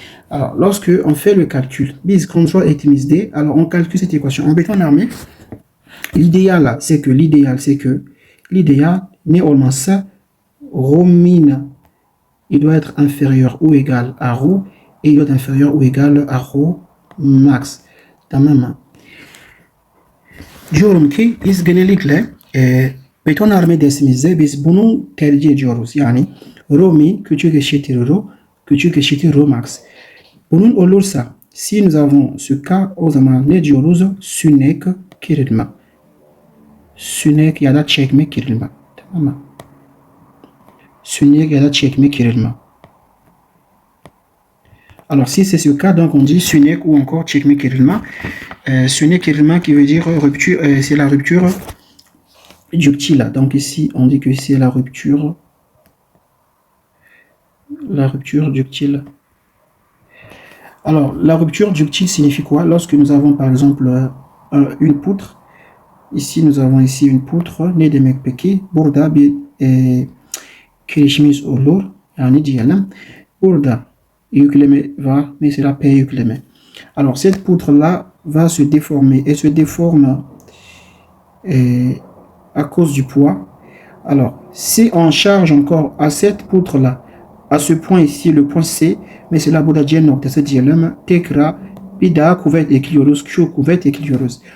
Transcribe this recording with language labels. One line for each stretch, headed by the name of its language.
French: Alors, lorsque on fait le calcul, bis control optimisé, alors on calcule cette équation en béton armé. L'idéal, c'est que l'idéal, néanmoins ça, Rho-min, il doit être inférieur ou égal à Rho, et il doit être inférieur ou égal à Rho-max.
Turkish: Tamam. Diyorum ki, biz genellikle beton arme dersimizde biz bunu tercih ediyoruz. Yani Rho-min küçük eşittir Rho, küçük eşittir Rho-max. Bunun olursa,
French: si nous avons ce cas,
Turkish: o zaman ne diyoruz? Sünek kırılma. Sünek ya da çekme kırılma. Tamam mı? Sünek ya da çekme kırılma.
French: Alors, si c'est ce cas, donc on dit sünek ou encore
Turkish: çekme kırılma. Sünek kırılma
French: qui veut dire rupture, c'est la rupture ductile. Donc ici, on dit que c'est la rupture ductile. Alors, la rupture ductile signifie quoi? Lorsque nous avons par exemple une poutre, ici nous avons ici une poutre,
Turkish: ne demek peki? Burada bir kirişimiz olur. Yani diyelim, burada yükleme var, mesela P yükleme.
French: Alors, cette poutre-là va se déformer et se déforme à cause du poids. Alors, si on charge encore à cette poutre-là, à ce point ici, le point C, mais c'est la bodagène
Turkish: noktası diyelim, tekrar bir daha kuvvet ekliyoruz,
French: Q kuvvet ekliyoruz.